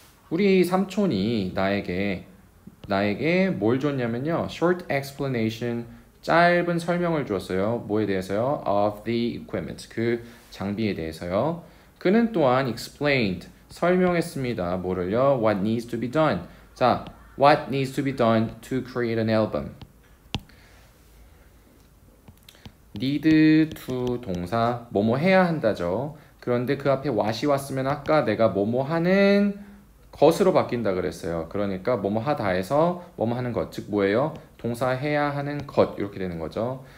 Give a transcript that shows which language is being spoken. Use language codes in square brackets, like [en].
[ko] 우리 삼촌이 나에게 뭘 줬냐면요. [en] short explanation, [ko] 짧은 설명을 주었어요. 뭐에 대해서요? [en] of the equipment, [ko] 그 장비에 대해서요. 그는 또한 explained, 설명했습니다. 뭐를요? [en] what needs to be done. 자, what needs to be done to create an album. [ko] need to 동사, 뭐뭐 해야 한다죠. 그런데 그 앞에 what이 왔으면 아까 내가 뭐뭐 하는 것으로 바뀐다 그랬어요. 그러니까 뭐뭐 하다에서 뭐뭐 하는 것, 즉 뭐예요? 동사 해야 하는 것, 이렇게 되는 거죠.